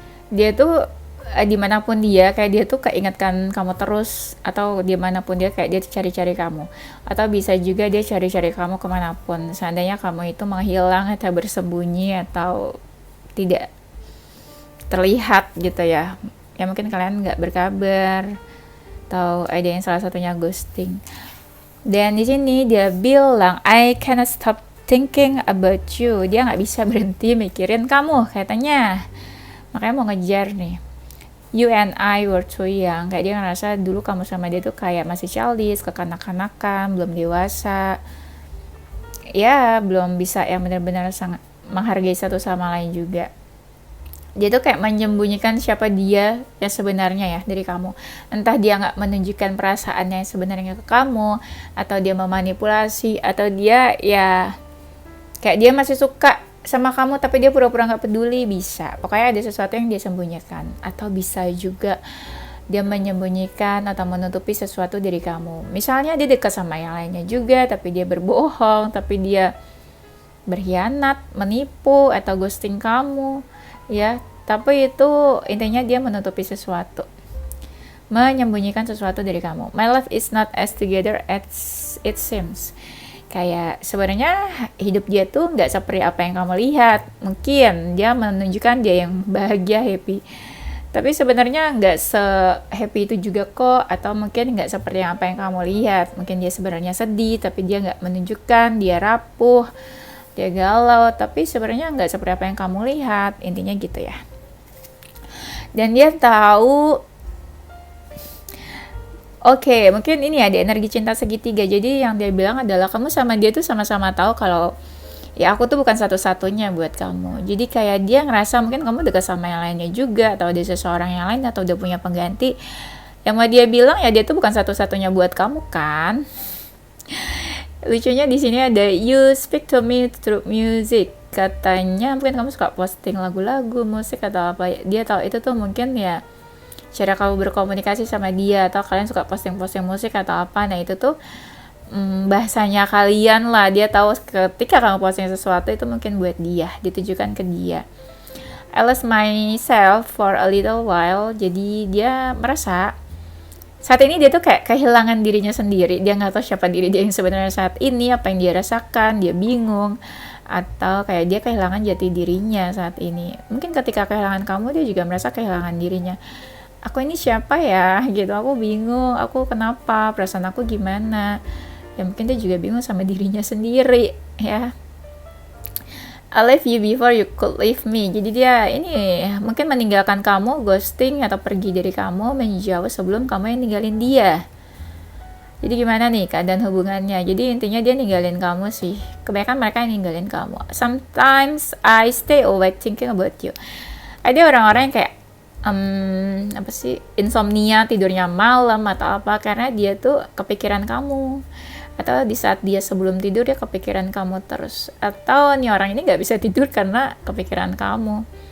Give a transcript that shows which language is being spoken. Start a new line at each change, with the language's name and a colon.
Indonesian: Dia tuh dimanapun dia kayak dia tuh keingetkan kamu terus, atau dimanapun dia kayak dia cari-cari kamu, atau bisa juga dia cari-cari kamu kemanapun seandainya kamu itu menghilang atau bersembunyi atau tidak terlihat gitu ya. Ya mungkin kalian nggak berkabar atau ada yang salah satunya ghosting. Dan di sini dia bilang I cannot stop thinking about you. Dia nggak bisa berhenti mikirin kamu katanya. Makanya mau ngejar nih. You and I were too young. Kayak dia ngerasa dulu kamu sama dia tuh kayak masih childish, kekanak-kanakan, belum dewasa. ya belum bisa yang benar-benar sangat menghargai satu sama lain juga. Dia tuh kayak menyembunyikan siapa dia yang sebenarnya ya dari kamu. Entah dia nggak menunjukkan perasaannya yang sebenarnya ke kamu, atau dia memanipulasi, atau dia ya kayak dia masih suka sama kamu tapi dia pura-pura nggak peduli, bisa. Pokoknya ada sesuatu yang dia sembunyikan. Atau bisa juga dia menyembunyikan atau menutupi sesuatu dari kamu. Misalnya dia dekat sama yang lainnya juga, tapi dia berbohong, tapi dia berkhianat, menipu, atau ghosting kamu. Ya, tapi itu intinya dia menutupi sesuatu, menyembunyikan sesuatu dari kamu.
English: My life is not as together as it seems.
Indonesian: Kayak sebenarnya hidup dia tuh nggak seperti apa yang kamu lihat. Mungkin dia menunjukkan dia yang bahagia, happy, tapi sebenarnya nggak se-happy itu juga kok. Atau mungkin nggak seperti apa yang kamu lihat. Mungkin dia sebenarnya sedih, tapi dia nggak menunjukkan. Dia rapuh, dia galau, tapi sebenarnya nggak seperti apa yang kamu lihat. Intinya gitu ya. Dan dia tahu, oke, mungkin ini ada energi cinta segitiga. Jadi yang dia bilang adalah kamu sama dia tuh sama-sama tahu kalau ya aku tuh bukan satu-satunya buat kamu. Jadi kayak dia ngerasa mungkin kamu dekat sama yang lainnya juga, atau ada seseorang yang lain, atau udah punya pengganti. Yang mau dia bilang ya dia tuh bukan satu-satunya buat kamu kan. Lucunya di sini ada you speak to me through music. Katanya mungkin kamu suka posting lagu-lagu, musik atau apa. Dia tahu itu tuh mungkin ya cara kamu berkomunikasi sama dia, atau kalian suka posting-posting musik atau apa. Nah itu tuh bahasanya kalian lah. Dia tahu ketika kamu posting sesuatu itu mungkin buat dia, ditujukan ke dia.
English: I lost myself for a little while.
Indonesian: Jadi dia merasa saat ini dia tuh kayak kehilangan dirinya sendiri. Dia nggak tahu siapa diri dia yang sebenarnya saat ini, apa yang dia rasakan, dia bingung, atau kayak dia kehilangan jati dirinya saat ini. Mungkin ketika kehilangan kamu, dia juga merasa kehilangan dirinya. Aku ini siapa ya? Gitu, aku bingung, aku kenapa, perasaan aku gimana. Ya mungkin dia juga bingung sama dirinya sendiri, ya.
English: I left you before you could leave me.
Indonesian: Jadi dia ini mungkin meninggalkan kamu, ghosting atau pergi dari kamu, menjauh sebelum kamu yang ninggalin dia. Jadi gimana nih keadaan hubungannya? Jadi intinya dia ninggalin kamu sih. Kebanyakan mereka yang ninggalin kamu.
English: Sometimes I stay awake thinking about you.
Indonesian: Ada orang-orang yang kayak apa sih, insomnia, tidurnya malam atau apa, karena dia tuh kepikiran kamu. Atau di saat dia sebelum tidur dia kepikiran kamu terus. Atau nih orang ini nggak bisa tidur karena kepikiran kamu.